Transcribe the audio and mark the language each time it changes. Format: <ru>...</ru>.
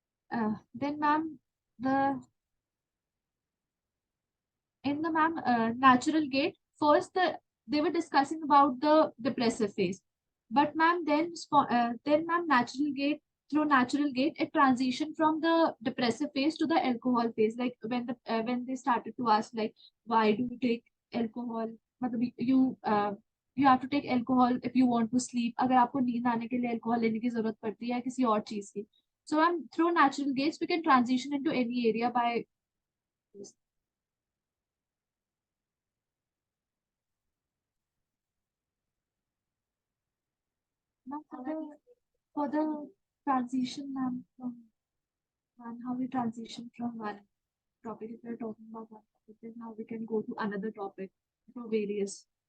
<en>Then, ma'am, the in the ma'am natural gate, first they were discussing about the depressive phase, but ma'am then ma'am natural gate it transitioned from the depressive phase to the alcohol phase. Like when they started to ask like why do you take alcohol, मतलब you have to take alcohol if you want to sleep.</en> <hi>अगर आपको नींद आने के लिए alcohol लेने की जरूरत पड़ती है किसी और चीज की.</hi> <en>So ma'am, through natural gates we can transition into any area by this. Now for the transition, ma'am, from one, how we transition from one topic, if we're talking about one topic, then now we can go to another topic for various.</en>